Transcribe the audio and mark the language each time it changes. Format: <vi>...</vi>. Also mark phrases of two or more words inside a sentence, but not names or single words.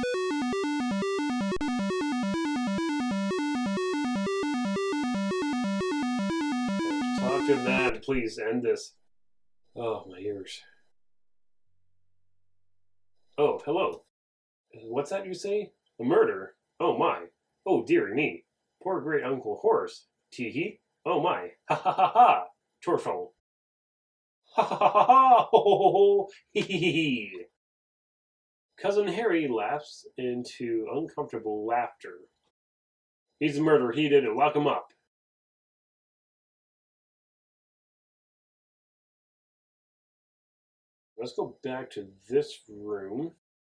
<en>Talk to that, please end this. Oh, my ears. Oh, hello. What's that you say? A murder? Oh my. Oh dearie me. Poor great Uncle Horace. Tee hee. Oh my. Ha ha ha ha. Torshol. Ha ha ha ha ha. Ho ho ho ho. Hee hee hee hee. Cousin Harry laughs into uncomfortable laughter. He's a murderer. He did it. Lock him up. Let's go back to this room.</en>